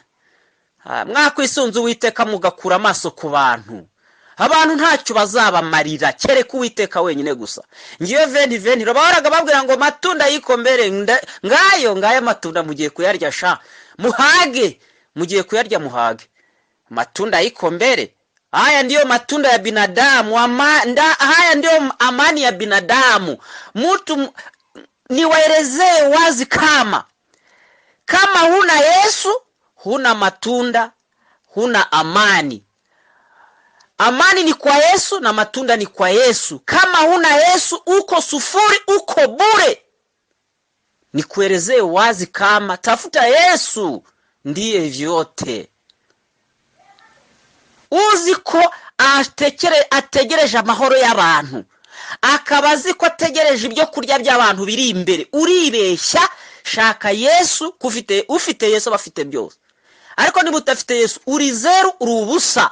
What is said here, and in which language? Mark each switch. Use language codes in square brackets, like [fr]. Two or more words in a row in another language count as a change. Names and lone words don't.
[rw] Mwakwisunze Uwiteka mugakura amaso ku bantu. Abantu ntacyo bazabamarira kereka Uwiteka wenyine gusa. Ngiyo 2020 robahoraga babwira ngo matunda yikombere, ngayo matunda mugiye kuyarya sha. Muhage, mugiye kuyarya muhage. Matunda yikombere. [sw] Haya ndiyo matunda ya binadamu, haya ndiyo amani ya binadamu. Mtu niwaelezee wazi kama huna Yesu, huna matunda, huna amani. Amani ni kwa Yesu na matunda ni kwa Yesu. Kama huna Yesu uko sufuri, uko bure. Nikuelezee wazi kama tafuta Yesu ndiye vyote. [rw] Uzi ko ategereje amahoro y'abantu, akabazi ko ategereje ibyo kurya by'abantu biri imbere, uribeshya. Shaka Yesu, ufite Yesu bafite byose. Ariko niba utafite Yesu uri zeru, uri ubusa.